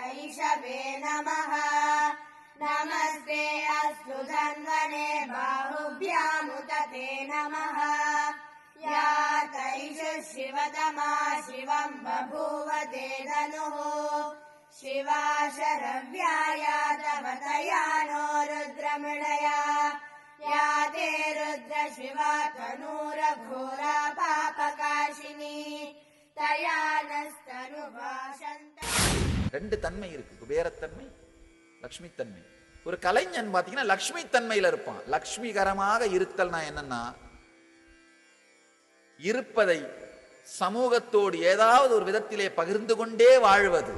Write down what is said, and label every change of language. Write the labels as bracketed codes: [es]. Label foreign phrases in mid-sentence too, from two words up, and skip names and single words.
[sa] ऋषभे नमः नमस्ते अस्तु धन्वने बाहुभ्यामुत ते नमः या तैष शिवतमा शिवम् बभूव ते धनुः शिवा शरव्याया तव तया नो रुद्रमृडया या ते रुद्र शिवा तनूरघोरा पापकाशिनी तया नस्तनुभाषन्त. [ta] ரெண்டு தன்மை இருக்கு, குபேரத்தன்மை, லக்ஷ்மி தன்மை. ஒரு கலைஞன் பாத்தீங்கன்னா லக்ஷ்மி தன்மையில இருப்பான். லக்ஷ்மிகரமாக இருத்தல்னா என்னன்னா, இருப்பதை சமூகத்தோடு ஏதாவது ஒரு விதத்திலே பகிர்ந்து கொண்டே வாழ்வது.